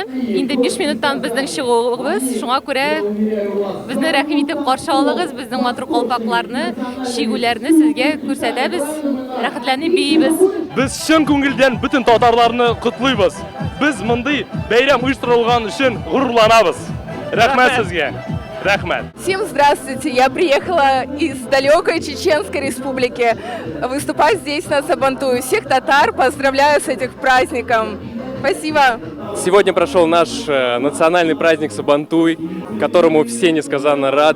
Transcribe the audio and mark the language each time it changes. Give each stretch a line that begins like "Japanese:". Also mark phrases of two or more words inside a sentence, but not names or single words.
Tatar: Инде 5 минуттан безнең чыгуыбыз. Шуңа күрә безне рәхим итеп каршы алыгыз. Безнең матур калпакларны, шигүләрне сезгә күрсәтәбез. Рәхәтләнеп биебез. Без чын күңелдән бүтән татарларны котлыйбыз. Без мондый бәйрәм оештырылган өчен горурланабыз. Рәхмәт сезгә. Рәхмәт.
Russian: Всем здравствуйте! Я приехала из далекой Чеченской республики выступать здесь на Сабантуй. Всех татар поздравляю с этим праздником. Спасибо! Сегодня прошел наш национальный праздник Сабантуй, которому все несказанно рады.